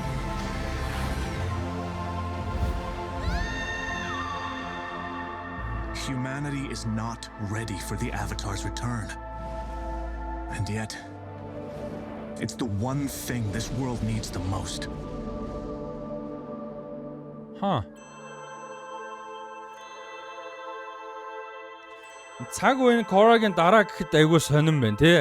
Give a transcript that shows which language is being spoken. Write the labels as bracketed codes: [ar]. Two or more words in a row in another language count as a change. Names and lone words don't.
[en] Humanity is not ready for the Avatar's return. And yet, it's the one thing this world needs the most. [mn] Цаг үеийн Корагийн дараа гэхэд айгуу сонирн байна тий.